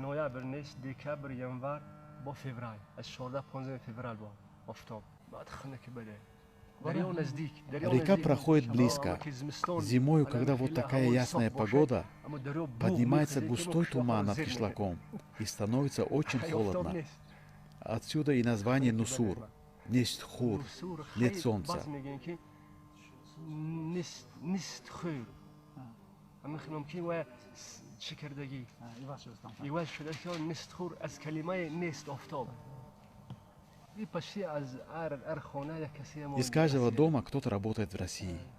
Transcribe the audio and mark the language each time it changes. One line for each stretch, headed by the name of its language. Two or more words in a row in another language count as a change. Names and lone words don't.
Russian: Река проходит близко. Зимою, когда вот такая ясная погода, поднимается густой туман над кишлаком и становится очень холодно. Отсюда и название Нусур.
Tajik: Нест хур,
Russian: нет солнца. Из каждого дома кто-то работает в России.